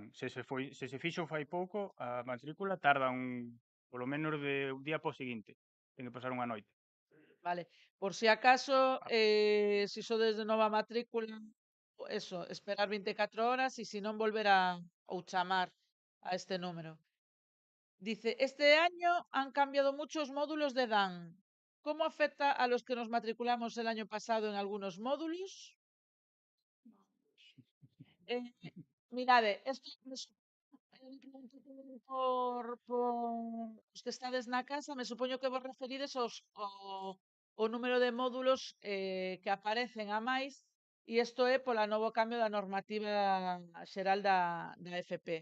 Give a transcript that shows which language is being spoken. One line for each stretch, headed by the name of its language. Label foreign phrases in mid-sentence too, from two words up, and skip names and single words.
Galician: Se se fixo fai pouco, a matrícula tardan polo menos de un día po seguinte. Ten que pasar unha noite. Vale. Por si acaso, si sodes de nova matrícula, eso, esperar 24 horas e si non volver ou chamar a este número.
Spanish: Dice, este año han cambiado muchos módulos de DAN. ¿Cómo afecta a los que nos matriculamos el año pasado en algunos módulos?
Galician: Mirade, esto por os que estades na casa, me supoño que vos referides o número de módulos que aparecen a máis, e isto é pola novo cambio da normativa xeral da FP.